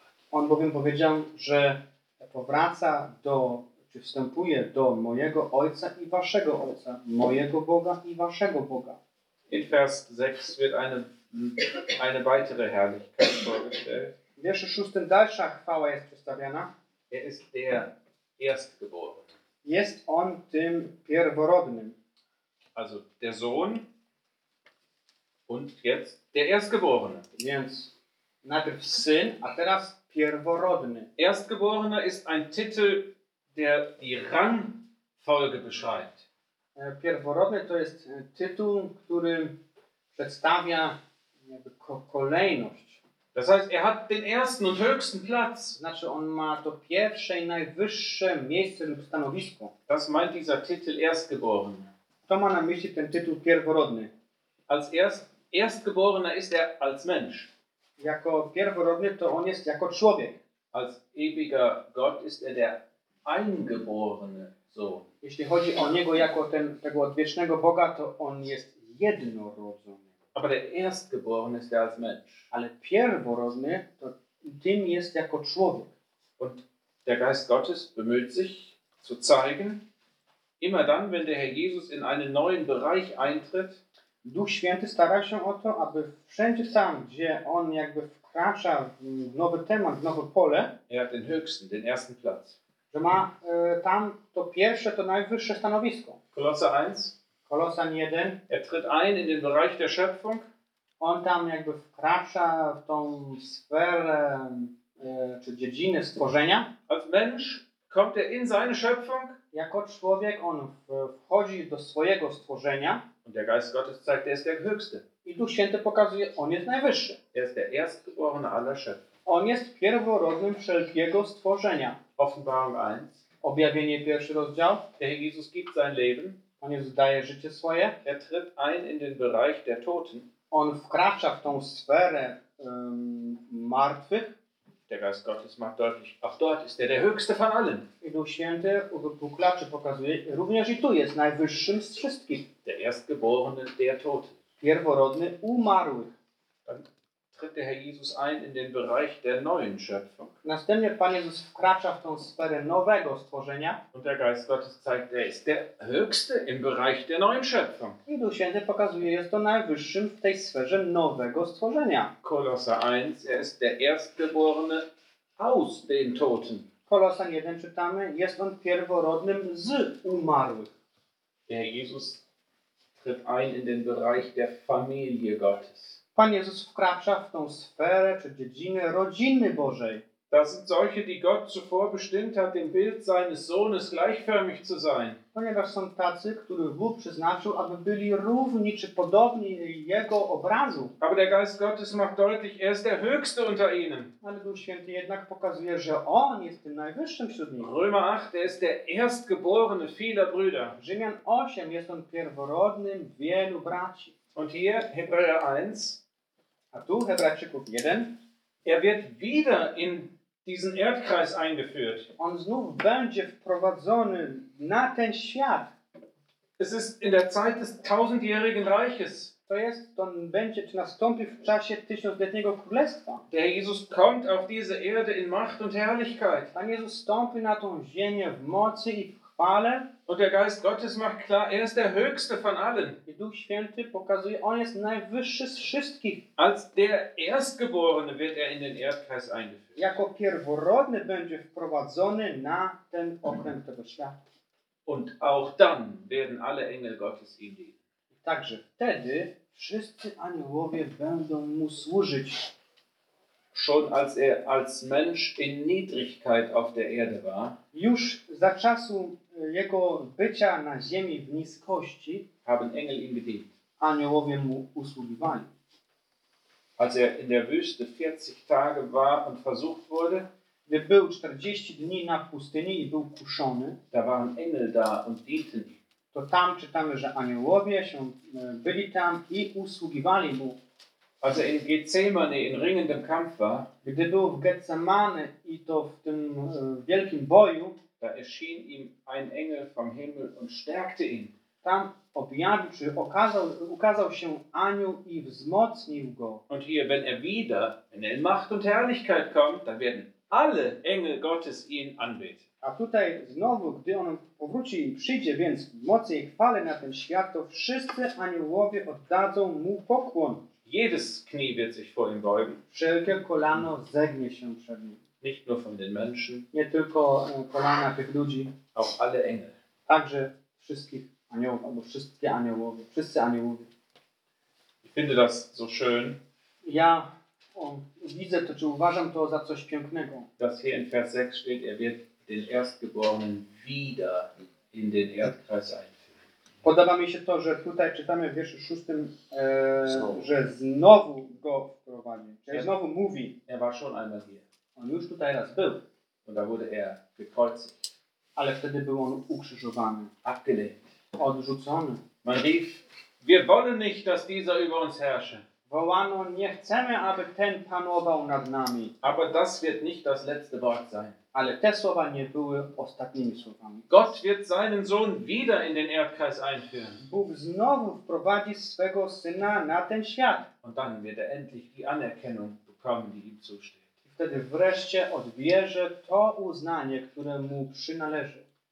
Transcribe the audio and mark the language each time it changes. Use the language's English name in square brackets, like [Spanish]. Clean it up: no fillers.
[Polish] On bowiem powiedział, że powraca do, czy wstępuje do mojego Ojca i waszego Ojca, mojego Boga i waszego Boga. [German] In Vers 6 wird eine weitere Herrlichkeit vorgestellt. [Polish] W wierszu 6 dalsza chwała jest przedstawiana. [German] Er ist der Erstgeborene. [Polish] Jest on tym pierworodnym. [German] Also der Sohn und jetzt der Erstgeborene. [Polish] Więc najpierw syn, a teraz pierworodny. [German] Erstgeborener ist ein Titel, der die Rangfolge beschreibt. [Polish] Pierworodny to jest tytuł, który przedstawia jakby kolejność. [German] Das heißt, er hat den ersten und höchsten Platz. [Polish] Znaczy, on ma to pierwsze i najwyższe miejsce lub stanowisko. [German] Das meint dieser Titel Erstgeborene. [Polish] To ma na myśli ten tytuł pierworodny. [German] Als Erstgeborener ist er als Mensch. [Polish] Jako pierworodny to on jest jako człowiek. [German] Als ewiger Gott ist er der eingeborene Sohn. [Polish] Jeśli chodzi o niego jako ten, tego odwiecznego Boga, to on jest jednorodzony. [German] Aber der Erstgeborene ist er als Mensch. [Polish] Ale pierworodny to tym jest jako człowiek. [German] Und der Geist Gottes bemüht sich zu zeigen, immer dann, wenn der Herr Jesus in einen neuen Bereich eintritt, [Polish] Duch Święty stara się o to, aby wszędzie tam, gdzie on jakby wkracza w nowy temat, w nowe pole, [German] er hat den höchsten, den ersten Platz. [Polish] Że ma tam to pierwsze, to najwyższe stanowisko. [German] Kolosser 1. [Polish] Kolosan 1. [German] Er tritt ein in den Bereich der Schöpfung. [Polish] On tam jakby wkracza w tą sferę, czy dziedzinę stworzenia. [German] Als Mensch kommt er in seine Schöpfung. [Polish] Jako człowiek on wchodzi do swojego stworzenia. [German] Und der Geist Gottes zeigt, er ist der Höchste. [Polish] I Duch Święty pokazuje, on jest najwyższy. [German] Er ist der Erstgeborene aller Schöpfung. [Polish] On jest pierworodnym wszelkiego stworzenia. [German] Offenbarung 1. [Polish] Objawienie pierwszy rozdział. [German] Der Herr Jesus gibt sein Leben. [Polish] On Jezus daje życie swoje. [German] Er tritt ein in den Bereich der Toten. [Polish] On wkracza w tą sferę martwych. [German] Der Geist Gottes macht deutlich, auch dort ist er der Höchste von allen. [Polish] I Duch Święty uwypukla, czy pokazuje, również i tu jest najwyższym z wszystkich. [German] Der Erstgeborene, der Tod. [Polish] Pierworodny umarłych. [German] Dann tritt der Herr Jesus ein in den Bereich der neuen Schöpfung. [Polish] Następnie Pan Jezus wkracza w tą sferę nowego stworzenia. [German] Und der Geist Gottes zeigt, er ist der Höchste im Bereich der neuen Schöpfung. [Polish] I Duch Święty pokazuje, jest to najwyższym w tej sferze nowego stworzenia. [German] Kolosser 1, er ist der Erstgeborene aus den Toten. [Polish] Kolosan 1 czytamy, jest on pierworodnym z umarłych. [German] Der Jesus tritt ein in den Bereich der Familie Gottes. [Polish] Pan Jezus wkracza w tą sferę, czy dziedzinę rodziny Bożej. [German] Das sind solche, die Gott zuvor bestimmt hat, dem Bild seines Sohnes gleichförmig zu sein. [Polish] Ponieważ są tacy, których Bóg przeznaczył, aby byli równi czy podobni Jego obrazu. [German] Aber der Geist Gottes macht deutlich, er ist der Höchste unter ihnen. [Polish] Ale Duch Święty jednak pokazuje, że On jest tym najwyższym wśród nich. [German] Römer 8, er ist der Erstgeborene vieler Brüder. [Polish] Rzymian 8, jest on pierworodnym wielu braci. [German] Und hier Hebräer 1. [Polish] A tu Hebrajczyków 1. [German] Er wird wieder in diesen Erdkreis eingeführt. [Polish] On znów będzie wprowadzony na ten świat. [German] Es ist in der Zeit des tausendjährigen Reiches. [Polish] To jest, on będzie, czy nastąpi w czasie tysiącletniego królestwa. [German] Der Jesus kommt auf diese Erde in Macht und Herrlichkeit. [Polish] Pan Jezus stąpi na tą ziemię w mocy i w chwale. [German] Und der Geist Gottes macht klar, er ist der Höchste von allen. [Polish] I Duch Święty pokazuje, on jest najwyższy z wszystkich. [German] Als der Erstgeborene wird er in den Erdkreis eingeführt. [Polish] Jako pierworodny będzie wprowadzony na ten okręg tego świata. [German] Und auch dann werden alle Engel Gottes ihm dienen. [Polish] Także wtedy wszyscy aniołowie będą mu służyć. [German] Schon als er als Mensch in Niedrigkeit auf der Erde war. [Polish] Już za czasu jego bycia na ziemi w niskości, [German] haben Engel ihm gedient. [Polish] Aniołowie mu usługiwali. [German] Als er in der Wüste 40 Tage war und versucht wurde, [Polish] gdy był 40 dni na pustyni i był kuszony, [German] da waren Engel da und dienten. [Polish] To tam czytamy, że aniołowie się byli tam i usługiwali mu. [German] Als er in Gethsemane in ringendem Kampf war, [Polish] gdy był w Getsemane i to w tym wielkim boju, [German] da erschien ihm ein Engel vom Himmel und stärkte ihn. [Polish] Tam objawił, czy ukazał się anioł i wzmocnił go. [German] Und hier, wenn er wieder, wenn er in Macht und Herrlichkeit kommt, dann werden alle Engel Gottes ihn anbeten. [Polish] A tutaj znowu, gdy on powróci i przyjdzie więc w mocy i chwale na ten świat, to wszyscy aniołowie oddadzą mu pokłon. [German] Jedes Knie wird sich vor ihm beugen. [Polish] Wszelkie kolano zegnie się przed nim. [German] Nicht nur von den Menschen, [Polish] nie tylko kolana tych ludzi, [German] auch alle Engel. [Polish] Także wszystkich aniołów, albo wszystkie aniołowie, wszyscy aniołowie. [German] Ich finde das so schön. [Polish] Ja widzę to, czy uważam to za coś pięknego. [German] Dass hier in Vers 6 steht, er wird den Erstgeborenen wieder in den Erdkreis einführen. [Polish] Podoba mi się to, że tutaj czytamy w wierszu 6, że znowu go wprowadzi, że znowu mówi. [German] Er war schon einmal hier. [Polish] On już tutaj raz był. [German] Und da wurde er gekreuzigt. [Polish] Ale wtedy był on ukrzyżowany. [German] Abgelehnt. [Polish] Odrzucony. [German] Man rief, wir wollen nicht, dass dieser über uns herrsche. [Polish] Wołano, nie chcemy, aby ten panował nad nami. [German] Aber das wird nicht das letzte Wort sein. [Polish] Ale te słowa nie były ostatnimi słowami. [German] Gott wird seinen Sohn wieder in den Erdkreis einführen. [Polish] Bóg znowu wprowadzi swego syna na ten świat. [German] Und dann wird er endlich die Anerkennung bekommen, die ihm zusteht. [Polish] Wtedy wreszcie odbierze to uznanie, które mu przynależy.